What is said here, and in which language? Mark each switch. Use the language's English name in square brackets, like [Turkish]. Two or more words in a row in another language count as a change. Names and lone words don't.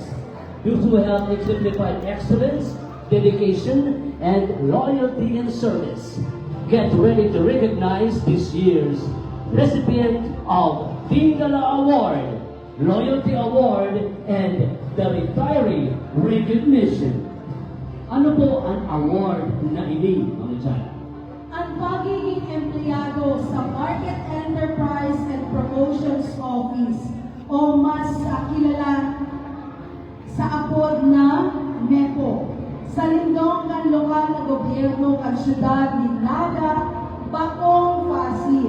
[English] Those who have exemplified excellence, dedication, and loyalty in service. Get ready to recognize this year's recipient of Tingala Award, Loyalty Award, and the Retiree Recognition. [Bikol] Ano po ang award na ini, mga Chan? Ang pagiging empleyado sa Market Enterprise and Promotions Office o mas kilala sa apod na MEPO sa lindong ng lokal na gobyerno at syudad ni Naga, Bakong, Pasig.